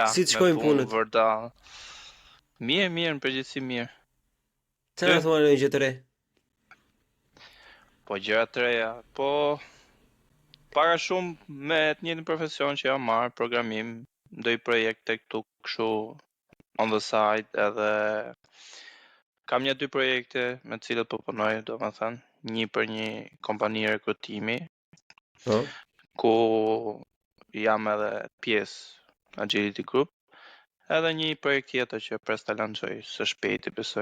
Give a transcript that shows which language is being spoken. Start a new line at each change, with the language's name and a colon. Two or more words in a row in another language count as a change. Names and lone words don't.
Albanian: Si të shkojnë punët? Vërdall. Mirë, në përgjithësi mirë. Qa në thua në një gjë të re? Po gjëra të reja, po para shumë me të njëjtin profesion që jam marrë, programim, ndoj projekte këtu kështu
English: on the side,
Albanian: edhe kam 1-2 projekte me të cilët po punoj, domethënë, një për një kompani rekrutimi, Po? ku jam edhe pjesë Agility Group, edhe një projekt tjetër që pres ta lançoj së shpejti besoj.